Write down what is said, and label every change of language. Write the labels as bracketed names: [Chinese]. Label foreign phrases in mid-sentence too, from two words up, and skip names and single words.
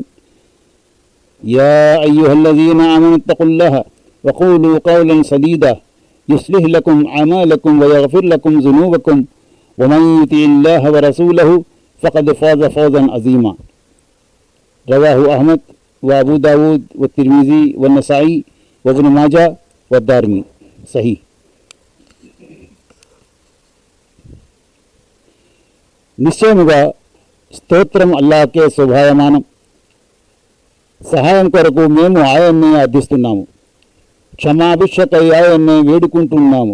[Arabic] يا أيها الذين آمنوا اتقوا الله وقولوا قولا سديدا يصلح لكم أعمالكم ويغفر لكم ذنوبكم ومن يطع الله ورسوله فقد فاز فوزا عظيما. رواه أحمد وأبو داود والترمذي والنسائي وابن ماجه والدارمي. صحيح. [Telugu] నిశ్చయముగా స్తోత్రం అల్లాహ్కే శోభాయమానం. సహాయం కొరకు మేము ఆయన్నే అర్థిస్తున్నాము. క్షమాభిక్షకై ఆయన్నే వేడుకుంటున్నాము.